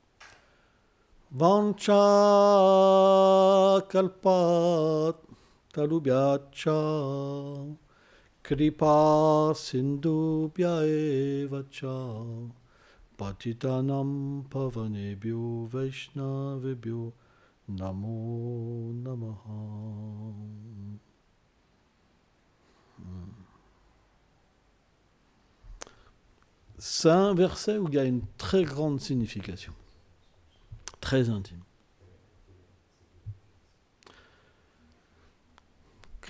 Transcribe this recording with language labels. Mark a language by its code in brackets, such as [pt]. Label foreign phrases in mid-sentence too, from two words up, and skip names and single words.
[sa] Vancha Kalpat Talubhyacha Kripa Sindhubhya eva cha Patitanam Pavanebhyo Vaishnavebhyo Namo Namaha. [fr] C'est un verset où il y a une très grande signification, très intime.